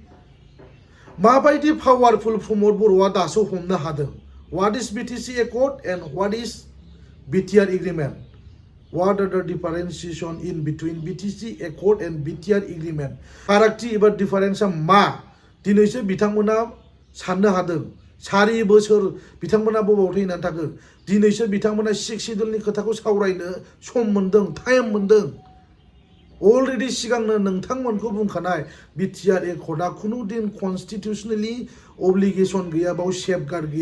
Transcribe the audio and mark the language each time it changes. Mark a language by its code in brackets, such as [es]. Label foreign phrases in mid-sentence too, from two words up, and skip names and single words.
[brx] माबायदि पावारफुल प्रमद बर'आ दासो हमनो हादों [en] what is BTC Accord and what is BTR Agreement What are the differentiation in between BTC Accord and BTR Agreement? [brx] फारागथि एबा डिफारेन्सआ मा दिनैसो बिथांमोना साननो हादों 4 बोसोर बिथांमोना बबाव थैनानै थाखो दिनैसो बिथांमोना 6 शिड्युलनि खोथाखौ सावरायनो सम मोनदों टाइम मोनदों अलरेडि सिगांनो नोंथांमोनखौ बुंखानाय बिटिआर एकर्डआ खुनु दिन [en] constitutional obligation [brx] गैया बाव सेफगार्ड गैया